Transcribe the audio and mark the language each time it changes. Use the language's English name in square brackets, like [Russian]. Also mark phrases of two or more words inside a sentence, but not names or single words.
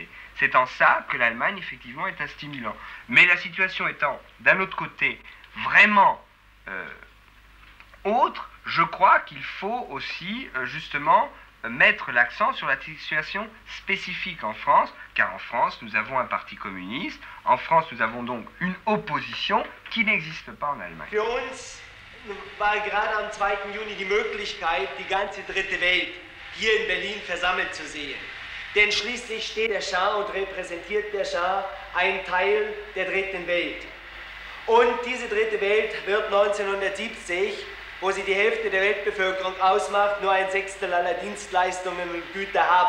[French] C'est en ça que l'Allemagne, effectivement, est un stimulant. Mais la situation étant, d'un autre côté, vraiment autre, je crois qu'il faut aussi, justement, mettre l'accent sur la situation spécifique en France, car en France, nous avons un parti communiste. En France, nous avons donc une opposition qui n'existe pas en Allemagne. [German] Für uns war gerade am 2. Juni die Möglichkeit, die ganze dritte Welt hier in Berlin versammelt zu sehen. Denn schließlich steht der Schah und repräsentiert der Schah einen Teil der dritten Welt. Und diese dritte Welt wird 1970, wo sie die Hälfte der Weltbevölkerung ausmacht, nur ein Sechstel aller Dienstleistungen und Güter haben.